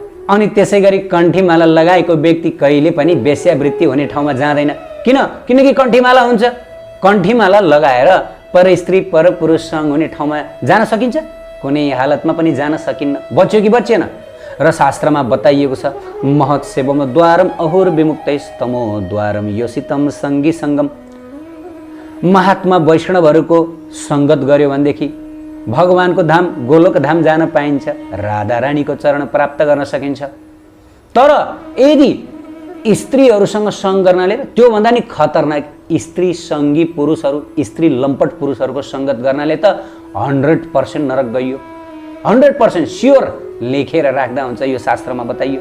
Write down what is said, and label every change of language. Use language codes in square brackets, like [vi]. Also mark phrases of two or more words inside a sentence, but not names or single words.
[ne] अनि त्यसै गरी कण्ठीमाला लगाएको व्यक्ति कहिले पनि वेश्यावृत्ति हुने ठाउँमा जाँदैन। किनकि कण्ठीमाला हुन्छ। कण्ठीमाला लगाएर परस्त्री परपुरुषसँग हुने ठाउँमा जान सकिन्छ? कुनै हालतमा पनि जान सकिन्न। बच्यो कि बच्चेन? र शास्त्रमा बताइएको छ, [sa] महत् सेवम द्वारम अहुर विमुक्तैस्तमो द्वारम योसितम सङ्गी सङ्गम। [ne] महात्मा वैष्णवहरूको सङ्गत गर्यो भनेदेखि भगवानको धाम गोलोक धाम जान पाइन्छ, राधा रानीको चरण प्राप्त गर्न सकिन्छ। तर यदि स्त्रीहरूसँग सङ्ग गर्नाले, त्योभन्दा नि खतरनाक स्त्री सङ्गी पुरुषहरू, स्त्री लम्पट पुरुषहरूको सङ्गत गर्नाले त 100% नरक गइयो, 100% स्योर लेखेर राख्दा हुन्छ, यो शास्त्रमा बताइयो।